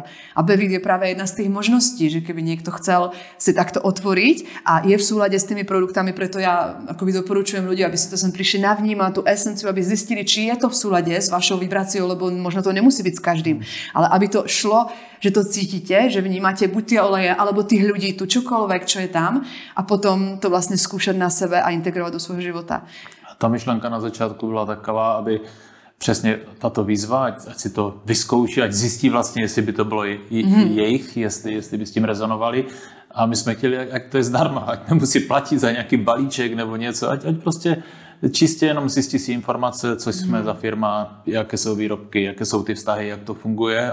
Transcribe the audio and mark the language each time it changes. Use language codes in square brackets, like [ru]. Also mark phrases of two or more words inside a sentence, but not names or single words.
[sk] A Bevit je práve jedna z tých možností, že keby niekto chcel si takto otvoriť a je v súlade s tými produktami, preto ja akoby doporučujem ľudí, aby si to sem prišli navnímať, tú esenciu, aby zistili, či je to v súlade s vašou vibráciou, lebo možno to nemusí byť s každým, ale aby to šlo, že to cítite, že vnímate buď tie oleje, alebo tých ľudí, tu čokoľvek, čo je tam a potom to vlastne skúšať na sebe a integrovať do svojho života. [cs] Ta myšlenka na začátku byla taková, aby přesně tato výzva, ať si to vyzkouší, ať zjistí vlastně, jestli by to bylo jejich, jestli by s tím rezonovali. A my jsme chtěli, ať to je zdarma, ať nemusí platit za nějaký balíček nebo něco, ať prostě čistě jenom zjistí si informace, co jsme za firma, jaké jsou výrobky, jaké jsou ty vztahy, jak to funguje.